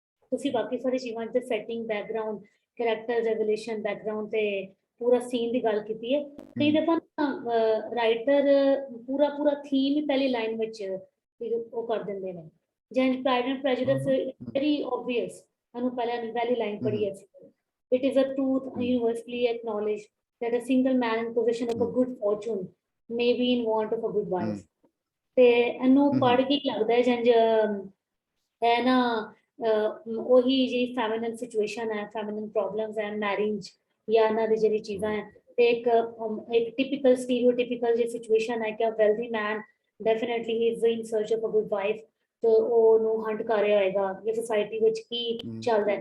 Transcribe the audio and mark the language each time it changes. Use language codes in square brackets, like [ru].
[pa] ਤੁਸੀਂ ਬਾਕੀ ਸਾਰੀ ਚੀਜ਼ਾਂ ਤੇ setting, background, character revolution, background ਤੇ ਪੂਰਾ ਸੀਨ ਦੀ ਗੱਲ ਕੀਤੀ ਹੈ। ਕਈ ਦਫਾ ਰਾਈਟਰ ਪੂਰਾ ਥੀਮ ਹੀ ਪਹਿਲੀ ਲਾਈਨ ਵਿੱਚ ਉਹ ਕਰ ਦਿੰਦੇ ਨੇ। ਜਿਵੇਂ ਪ੍ਰਾਈਡ ਐਂਡ ਪ੍ਰੈਜੁਡਿਸ [en] very obvious, [pa] ਸਾਨੂੰ ਪਹਿਲੀ ਲਾਈਨ ਪੜ੍ਹੀ ਹੈ। [en] It is a truth universally acknowledged that a single man in possession of a good fortune may be in want of a good wife. [pa] ਤੇ ਇਹਨੂੰ ਪੜ੍ਹ ਕੇ ਲੱਗਦਾ ਹੈ ਜੰਜ ਹੈ ਨਾ ਉਹੀ ਜਿਹੜੀ ਫੈਮਿਨਨ ਸਿਚੁਏਸ਼ਨ ਹੈ, ਫੈਮਿਨਨ ਪ੍ਰੋਬਲਮਸ ਹੈ, ਮੈਰਿਜ ਜਾਂ ਇਹਨਾਂ ਦੀ ਜਿਹੜੀ ਚੀਜ਼ਾਂ ਹੈ। ਤੇ ਇੱਕ ਟਿਪੀਕਲ ਸਟੀਰੀਓਟਿਪੀਕਲ ਜਿਹੀ ਸਿਚੁਏਸ਼ਨ ਹੈ ਕਿ [en] wealthy man definitely he is in search of a good wife, [pa] ਤੇ ਉਹਨੂੰ ਹੰਟ ਕਰ ਰਿਹਾ ਹੋਏਗਾ ਕਿ ਸੋਸਾਇਟੀ ਵਿੱਚ ਕੀ ਚੱਲਦਾ ਹੈ।